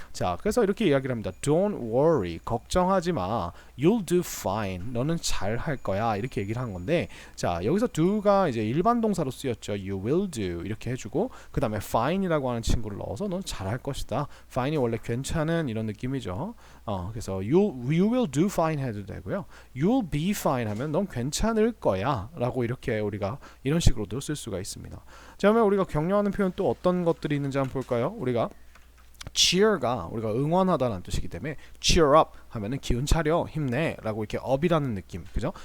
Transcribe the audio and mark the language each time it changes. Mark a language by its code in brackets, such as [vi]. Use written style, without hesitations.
[ko] 자, 그래서 이렇게 이야기를 합니다. [en] Don't worry, [ko] 걱정하지 마. [en] You'll do fine. [ko] 너는 잘 할 거야. 이렇게 얘기를 한 건데, 자, 여기서 do가 이제 일반 동사로 쓰였죠. [en] You will do [ko] 이렇게 해주고, 그 다음에 fine이라고 하는 친구를 넣어서 넌 잘 할 것이다. fine이 원래 괜찮은 이런 느낌이죠. 그래서 [en] you will do fine [ko] 해도 되고요. [en] You'll be fine [ko] 하면 넌 괜찮을 거야 라고 이렇게 우리가 이런 식으로도 쓸 수가 있습니다. 자, 그러면 우리가 격려하는 표현 또 어떤 것들이 있는지 한번 볼까요? 우리가 cheer가 우리가 응원하다라는 뜻이기 때문에 cheer up 하면은 기운 차려, 힘내 라고 이렇게 up이라는 느낌, 그죠?